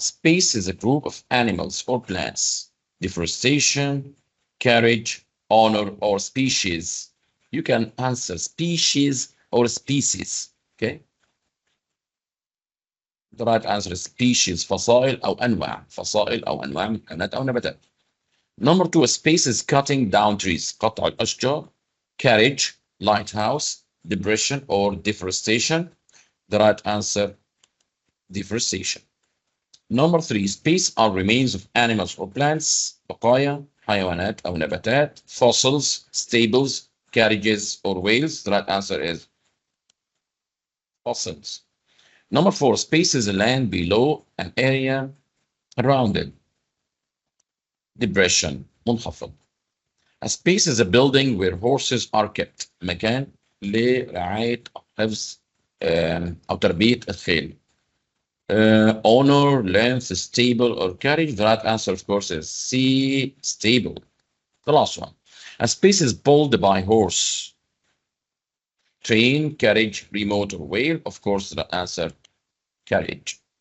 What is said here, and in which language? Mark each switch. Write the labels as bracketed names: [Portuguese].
[English] Space is a group of animals or plants. Deforestation, carriage, honor, or species. You can answer species or species. Okay. The right answer is species. [Arabic] فصائل أو أنواع. فصائل أو أنواع من حيوانات أو نباتات. [English] Number two, space is cutting down trees. [Arabic] قطع الأشجار. [English] Carriage, lighthouse, depression, or deforestation. The right answer, deforestation. Number three, space are remains of animals or plants. [Arabic] بقايا حيوانات أو نباتات. [English] Fossils, stables, carriages, or whales. The right answer is fossils. Number four, space is a land below an area around it. Depression. منخفض. A space is a building where horses are kept. [Arabic] مكان لرعاية أو حفظ أو تربية الخيل. [English] Honor, length, stable, or carriage. The right answer, of course, is C, stable. The last one. A space is pulled by horse. Train, carriage, remote, or whale. Of course, the answer, carriage.